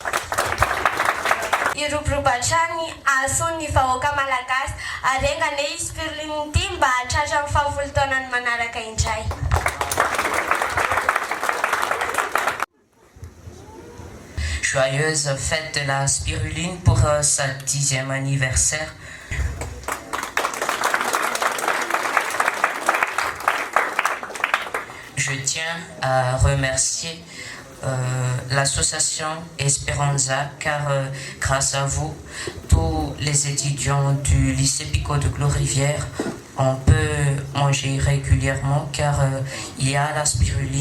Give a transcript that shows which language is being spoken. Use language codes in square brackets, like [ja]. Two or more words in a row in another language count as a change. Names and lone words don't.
[mg] Iroboroba hatrany asony vahoaka malagasy arengane Spiruline ity mba hatratra amin'ny fahavolo taonany manaraka indray. [fr] Joyeuse fête de la Spiruline pour sa 10e anniversaire. Je tiens à remercier l'association Esperanza car grâce à vous, tous les étudiants du lycée Picot de Clos-Rivière, on peut manger régulièrement car il y a la spiruline.